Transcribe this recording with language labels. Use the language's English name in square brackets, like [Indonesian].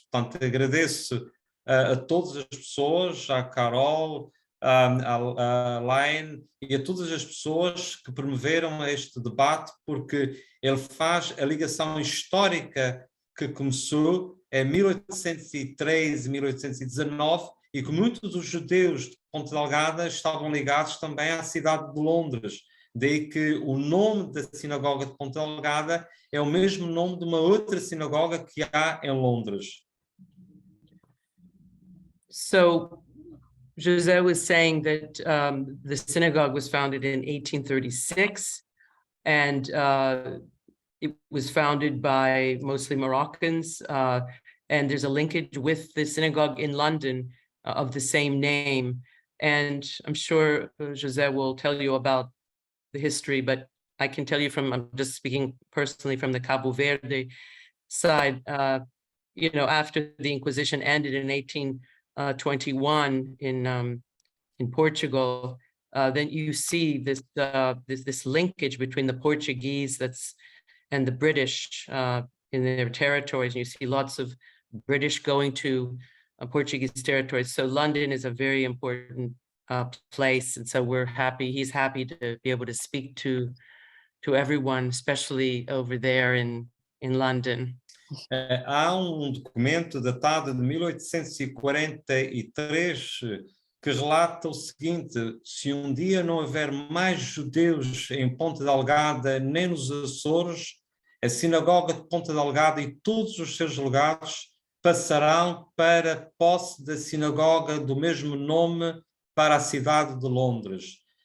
[Portuguese] Portanto, agradeço a todas as pessoas, à Carol, a Laine e a todas as pessoas que promoveram este debate, porque ele faz a ligação histórica que começou em 1813 e 1819 e que muitos dos judeus de Ponta Delgada estavam ligados também à cidade de Londres. Daí que o nome da sinagoga de Ponta Delgada é o mesmo nome de uma outra sinagoga que há em Londres. [English] So José was saying that the synagogue was founded in 1836 and it was founded by mostly Moroccans, and there's a linkage with the synagogue in London of the same name. And I'm sure José will tell you about the history, but I can tell you I'm just speaking personally from the Cabo Verde side, after the Inquisition ended in 1821 in Portugal, then you see this linkage between the Portuguese and the British in their territories, and you see lots of British going to Portuguese territories. So London is a very important place, and so he's happy to be able to speak to everyone, especially over there in London. [Portuguese] Há documento datado de 1843 que relata o seguinte: se um dia não houver mais judeus em Ponta Delgada nem nos Açores, a sinagoga de Ponta Delgada e todos os seus legados passarão para a posse da sinagoga do mesmo nome para a cidade de Londres.